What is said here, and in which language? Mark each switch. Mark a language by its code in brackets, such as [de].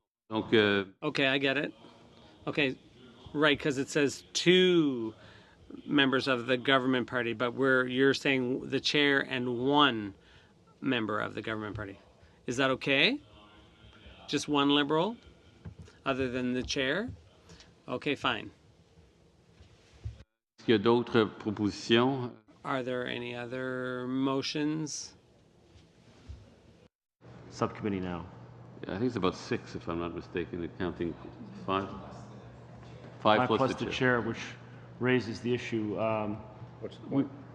[en] Okay, I get it. Okay, right, because it says 2 members of the government party, but you're saying the chair and 1 member of the government party. Is that okay? Just 1 Liberal, other than the chair? Okay, fine. [fr] Est-ce qu'il y a d'autres propositions? [en] Are there any other motions? Subcommittee now. I think it's about 6, if I'm not mistaken, counting 5. 5 plus the chair, which raises the issue. What's the point?